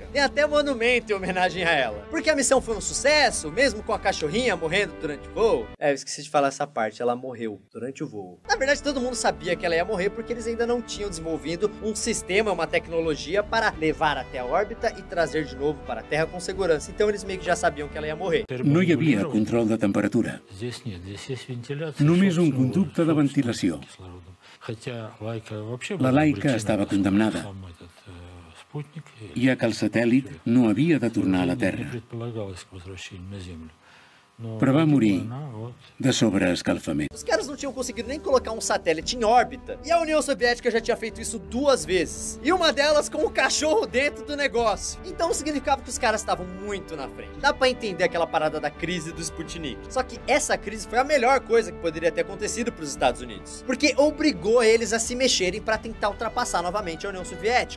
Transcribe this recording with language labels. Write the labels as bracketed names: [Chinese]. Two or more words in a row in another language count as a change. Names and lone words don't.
[Portuguese] Tem até monumento em homenagem a ela. Porque a missão foi um sucesso, mesmo com a cachorrinha morrendo durante o voo. Eu esqueci de falar essa parte, ela morreu durante o voo. Na verdade, todo mundo sabia que ela ia morrer porque eles ainda não tinham desenvolvido um sistema, uma tecnologia para levar até a órbita e trazer de novo para a Terra com segurança. Então eles meio que já sabiam que ela ia morrer. [Catalan] No hi havia control de temperatura. Només un conducte de ventilació. La Laika estava condemnada, ja que el satèl·lit no havia de tornar a la Terra. Però va morir de sobreescalfamento. [Portuguese] Os caras não tinham conseguido nem colocar um satélite em órbita, e a União Soviética já tinha feito isso 2 vezes, e uma delas com o cachorro dentro do negócio. Então significava que os caras estavam muito na frente. Dá pra entender aquela parada da crise do Sputnik. Só que essa crise foi a melhor coisa que poderia ter acontecido pros Estados Unidos, porque obrigou eles a se mexerem pra tentar ultrapassar novamente a União Soviética.